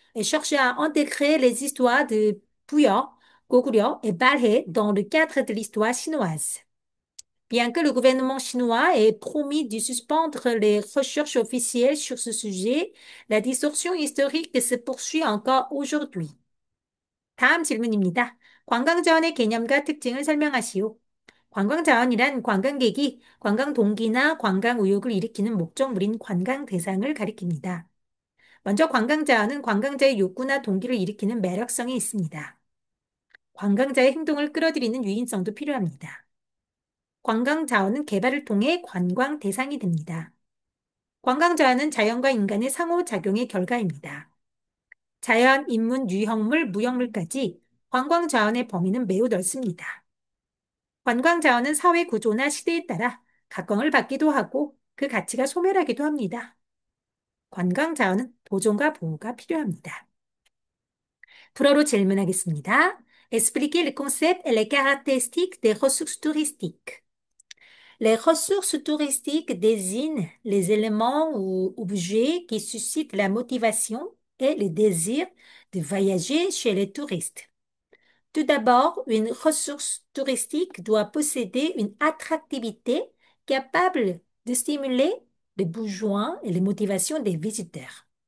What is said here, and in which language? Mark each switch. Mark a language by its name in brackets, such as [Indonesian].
[French] et cherche à intégrer les histoires de Puyo, Goguryeo et Balhae dans le cadre de l'histoire chinoise. Bien que le gouvernement chinois ait promis de suspendre les recherches officielles sur ce sujet, la distorsion historique se poursuit encore aujourd'hui. [Korean] 다음 질문입니다. 관광자원의 개념과 특징을 설명하시오. 관광자원이란 관광객이 관광 동기나 관광 의욕을 일으키는 목적물인 관광 대상을 가리킵니다. 먼저 관광자원은 관광자의 욕구나 동기를 일으키는 매력성이 있습니다. 관광자의 행동을 끌어들이는 유인성도 필요합니다. 관광자원은 개발을 통해 관광 대상이 됩니다. 관광자원은 자연과 인간의 상호작용의 결과입니다. 자연, 인문, 유형물, 무형물까지 관광자원의 범위는 매우 넓습니다. 관광자원은 사회 구조나 시대에 따라 각광을 받기도 하고 그 가치가 소멸하기도 합니다. 관광자원은 보존과 보호가 필요합니다. 불어로 질문하겠습니다. [French] Expliquez le concept et les caractéristiques des ressources touristiques. Les ressources touristiques désignent les éléments ou objets qui suscitent la motivation et le désir de voyager chez les touristes. Tout d'abord, une ressource touristique doit posséder une attractivité capable de stimuler les besoins et les motivations des visiteurs.